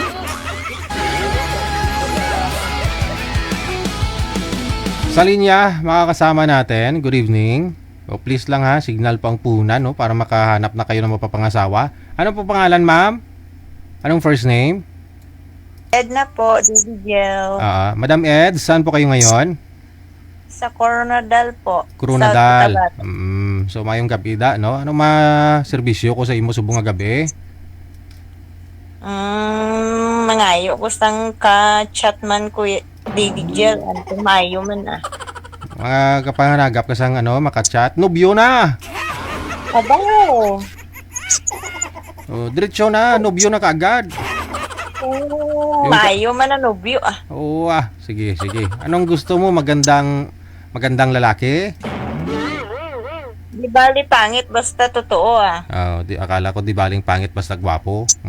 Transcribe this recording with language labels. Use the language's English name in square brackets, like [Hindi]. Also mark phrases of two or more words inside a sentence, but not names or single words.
[Filipino] Sa linya, makakasama natin. [English] Good evening. [Filipino] Please lang signal po ang punan para makahanap na kayo ng mapapangasawa. Ano po pangalan, ma'am? Anong [English] first name? [Filipino] Edna po, Digel. Madam Ed, saan po kayo ngayon? Sa Coronadal po. Coronadal. Sa Cotabato. [Hiligaynon] So mayong gabi da, no? Ano serbisyo ko sa imo subong nga gabi? Mangayo ko sang ka-chatman ko Digel. Anto mayo man Mga kapanganagap ka sang makachat. Nobyo na! Abaw! [Filipino] Diretso na, nobyo na kaagad. [Hiligaynon] Mayo man na nobyo [Filipino] Oo sige. Anong gusto mo? Magandang lalaki? Di bali pangit basta totoo Akala ko di baling pangit basta gwapo.